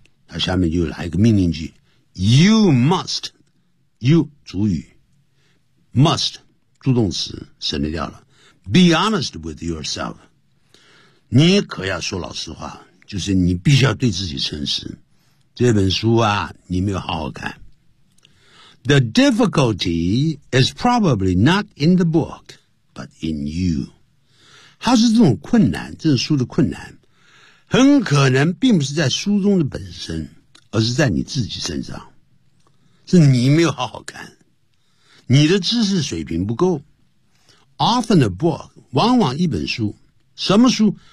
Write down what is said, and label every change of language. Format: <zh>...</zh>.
<zh>他下面就来一个命令句 ，You must， you 主语 ，must 助动词省略掉了 ，</zh> <en>Be honest with yourself，</en> <zh>你可要说老实话，就是你必须要对自己诚实。这本书啊，你没有好好看。</zh> <en>The difficulty is probably not in the book， but in you。</en> <zh>它是这种困难，这书的困难。很可能并不是在书中的本身，而是在你自己身上。是你没有好好看，你的知识水平不够。</zh> <en>Often a book</en> <zh>往往一本书，什么书？</zh>